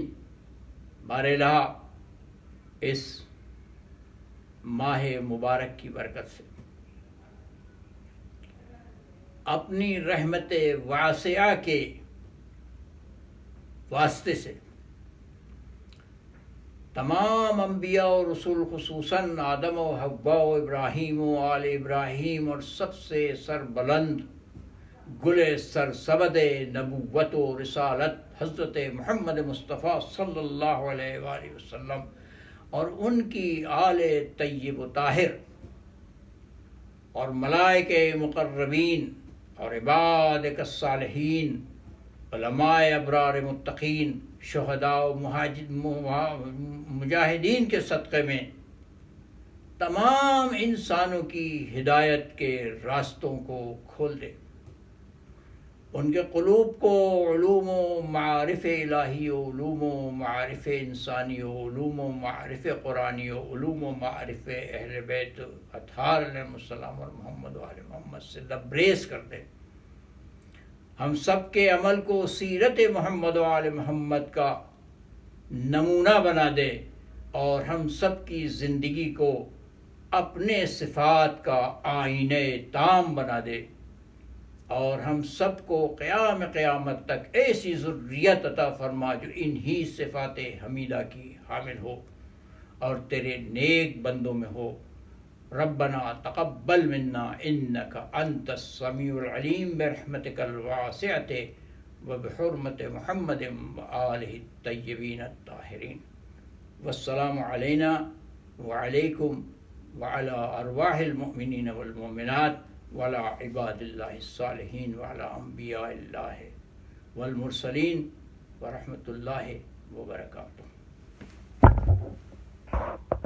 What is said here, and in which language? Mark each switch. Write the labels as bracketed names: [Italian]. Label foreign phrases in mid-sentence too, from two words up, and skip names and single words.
[Urdu] بار الہ اس ماہ مبارک کی برکت سے، اپنی رحمت واسعہ کے واسطے سے، تمام انبیاء و رسول خصوصاً آدم و حوا و ابراہیم و آل ابراہیم اور سب سے سربلند گل سرسبد نبوت و رسالت حضرت محمد مصطفیٰ [Arabic] صلی اللہ علیہ وآلہ وسلم [Urdu] اور ان کی آل طیب و طاہر اور ملائکہ مقربین اور [Arabic] عبادک الصالحین، [Urdu] علماء ابرار متقین، شہداء و مجاہدین کے صدقے میں تمام انسانوں کی ہدایت کے راستوں کو کھول دے، ان کے قلوب کو علوم و معارف الہی و علوم و معارف انسانی و علوم و معارف قرآنی و علوم و معارف اہل بیت اطہار [Arabic] علیہ السلام [Urdu] اور محمد و آل محمد سے لبریز کر دے، ہم سب کے عمل کو سیرت محمد و آل محمد کا نمونہ بنا دے، اور ہم سب کی زندگی کو اپنے صفات کا آئینہ تام بنا دے، اور ہم سب کو قیامت تک ایسی ذریت عطا فرما جو انہی صفات حمیدہ کی حامل ہو اور تیرے نیک بندوں میں ہو۔ [Arabic] ربنا تقبل منا انک انت السمیع العلیم برحمتک الواسعۃ وبحرمت محمد وآلہ الطیبین الطاہرین، والسلام علینا وعلیکم وعلی ارواح المؤمنین والمؤمنات وعلی عباد اللہ الصالحین وعلی انبیاء اللہ والمرسلین ورحمۃ اللہ وبرکاتہ۔